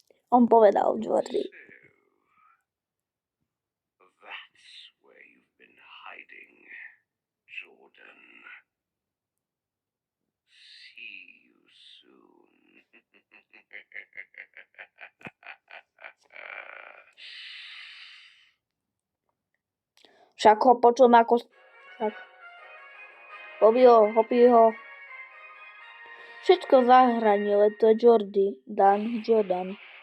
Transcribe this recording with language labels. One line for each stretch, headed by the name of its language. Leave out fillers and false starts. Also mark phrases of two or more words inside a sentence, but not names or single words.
Slovak: On povedal Jordy.
English: That's where you've been hiding, Jordan. See you soon.
Slovak: Však ho počul ako... Tak. Hopí ho. Všetko zahranil, to je Jordan.